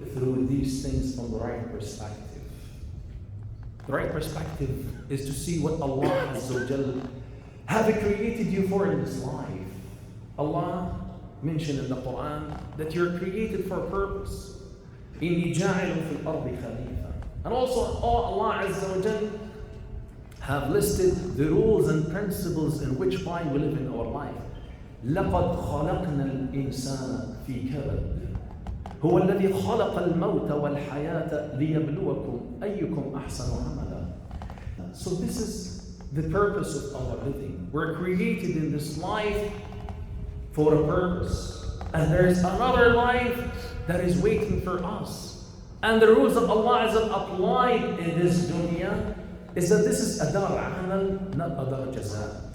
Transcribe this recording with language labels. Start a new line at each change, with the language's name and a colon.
English: through these things from the right perspective. The right perspective is to see what Allah Azza wa Jal have created you for in this life. Allah mentioned in the Quran that you're created for a purpose.
Arabic: إِنِّي جَاعِلٌ فِي الْأَرْضِ خَلِيفَةً.
English: And also Allah Azza wa Jal have listed the rules and principles in which why we live in our life.
Arabic: لَقَدْ خَلَقْنَا الْإِنسَانَ فِي كَبَدٍ هو الذي خلق الموت والحياة ليبلوكم أيكم أحسن عملا.
English: So this is the purpose of our living. We're created in this life for a purpose. And there's another life that is waiting for us. And the rules of Allah is applied in this dunya is that this is adar amal, not adar jaza.